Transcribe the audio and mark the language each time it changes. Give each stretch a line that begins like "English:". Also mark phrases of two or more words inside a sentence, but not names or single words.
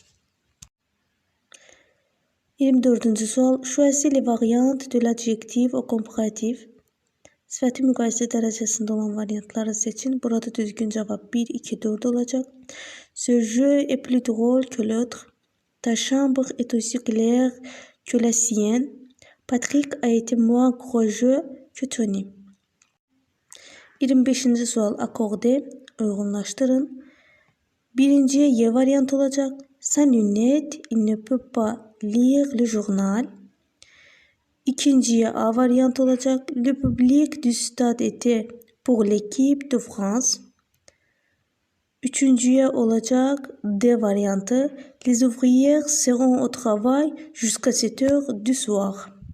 French: 24. sual, choisis les variantes de l'adjectif au comparatif.
Turkish: Sıfatı mukayese derecesinde olan varyantları seçin.
Azerbaijani: Burada düzgün cevap 1, 2, 4 olacak.
French: Ce jeu est plus drôle que l'autre. Ta chambre est aussi claire que la sienne. Patrick a été moins courageux que Tony.
Turkish: 25. sual, akorde, uygunlaştırın.
Azerbaijani: Birinciye Y variant olacak.
French: Sans lunettes, il ne peut pas lire le journal.
Azerbaijani: İkinciye A variant olacak.
French: Le public du stade était pour l'équipe de France.
Azerbaijani: Üçüncüye olacak D variantı.
French: Les ouvriers seront au travail jusqu'à 7 heures du soir.